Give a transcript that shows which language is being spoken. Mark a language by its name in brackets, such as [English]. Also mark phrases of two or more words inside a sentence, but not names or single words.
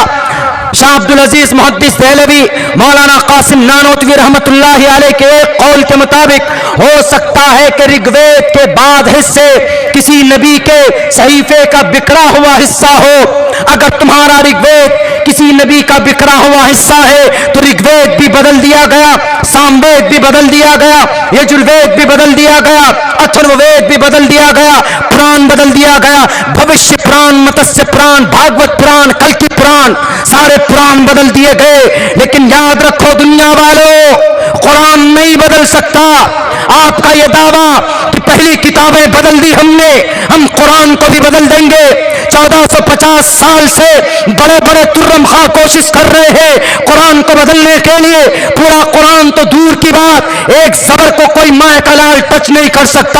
[Urdu] شاہ عبدالعزیز محدث دہلوی، مولانا قاسم نانوتوی رحمت اللہ علیہ کے ایک قول کے مطابق ہو سکتا ہے کہ رگ وید کے بعد حصے کسی نبی کے صحیفے کا بکھرا ہوا حصہ ہو۔ اگر تمہارا رگ وید کسی نبی کا بکھرا ہوا حصہ ہے تو رگ وید بھی بدل دیا گیا، سام وید بھی بدل دیا گیا، یجروید بھی بدل دیا گیا، اتھرو وید بھی بدل دیا گیا، پران بدل دیا گیا، بھوشیہ پران، متسیہ پران، بھاگوت پران، کلکی پران، سارے پران بدل دیے گئے۔ لیکن یاد رکھو دنیا والوں، قرآن نہیں بدل سکتا۔ آپ کا یہ دعویٰ کہ پہلی کتابیں بدل دی ہم نے، ہم قرآن کو بھی بدل دیں گے۔ 1450 سال سے بڑے بڑے ترم خواہ کوشش کر رہے ہیں قرآن کو بدلنے کے لیے، پورا قرآن تو دور کی بات، ایک زبر کو کوئی ماء کا لال ٹچ نہیں کر سکتا۔